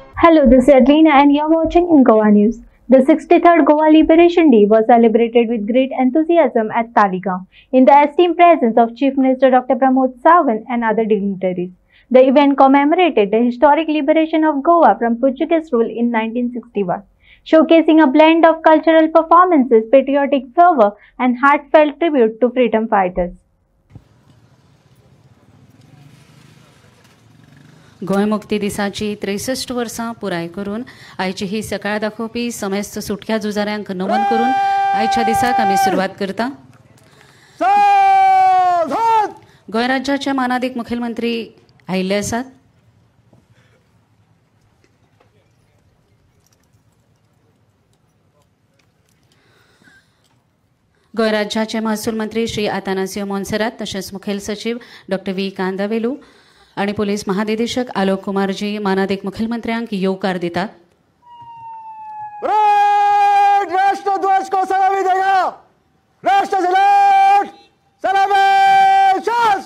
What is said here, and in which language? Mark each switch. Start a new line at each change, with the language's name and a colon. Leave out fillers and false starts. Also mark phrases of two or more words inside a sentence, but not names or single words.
English: Hello, this is Adelina and you're watching in Goa News. The 63rd Goa Liberation Day was celebrated with great enthusiasm at Taligaon in the esteemed presence of Chief Minister Dr. Pramod Sawant and other dignitaries. The event commemorated the historic liberation of Goa from Portuguese rule in 1961, showcasing a blend of cultural performances, patriotic fervor, and heartfelt tribute to freedom fighters.
Konkani: गोंय मुक्ती दिसाची 63 वर्सां पुराय करून आयची ही सकाळ दाखोवपी समेस्त सुटक्या झुजाऱ्यांक नमन करून आयच्या दिसाक आमी सुरवात करता. गोंय राज्याचे मानादीक मुखेलमंत्री आयिल्ले आसात. गोंय राज्याचे महसूल मंत्री श्री आतानासियो मोन्सेरात तशेंच मुखेल सचिव डॉक्टर व्ही कांदावेलू आणि पोलीस महानिदेशक आलोक कुमारजी मानादीक मुखेलमंत्र्यांक येवकार दितात.
Hindi: राष्ट्रध्वज को सलामी देगा. राष्ट्रझलक सलामी.